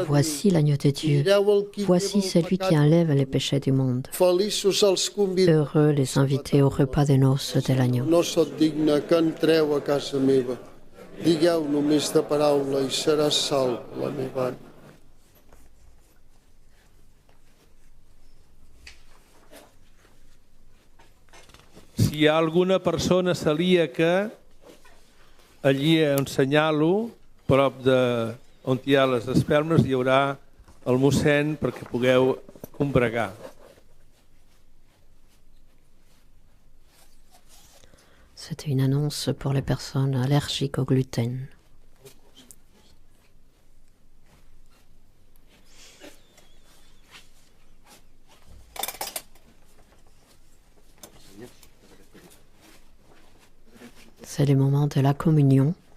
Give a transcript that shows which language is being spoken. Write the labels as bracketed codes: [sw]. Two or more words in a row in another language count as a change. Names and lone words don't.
[fr] Voici l'agneau de Dieu. [ca] Mireu el qui [fr] Voici [ca] lleva el [fr] celui [ca] pecat [fr] qui [ca] del [fr] enlève les [ca] món. [fr] péchés du monde. [ca] Feliços els convidats. [fr] Heureux les invités au repas de noces de l'agneau. [ca] No sóc digne que entreu a casa meva. Digueu només de paraula i serà salva la meva ànima. Si hi ha alguna persona celíaca, allí on senyalo, prop de on hi ha les espelmes, hi haurà el mossèn perquè pugueu combregar. [fr] C'était une annonce pour les personnes allergiques au gluten. C'est le moment de la communion.